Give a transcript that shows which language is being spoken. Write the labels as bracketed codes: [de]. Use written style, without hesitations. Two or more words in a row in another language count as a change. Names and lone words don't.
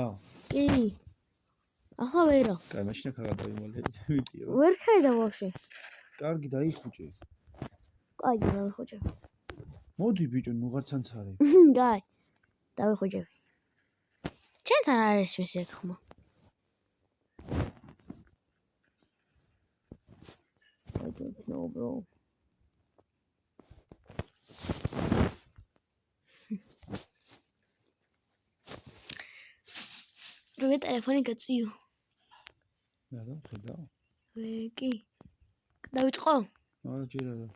[ka] კი. ახლა ვერა. კაი, მაშინ ახლა გადავიმალე. მიდი. ვერ ხედა ვაფშე. კარგი დაიხუჭე. კაი, დავიხოჭე. მოდი ბიჭო, ნუღარცან ცარე. კაი. დავიხოჭები. ჩემთან არის ეს ხმა. [en] I don't know, bro. [ka] Რო ტელეფონი გაწიო. რა ხედა? კი. დავიწყო? არა, ჯერ არა.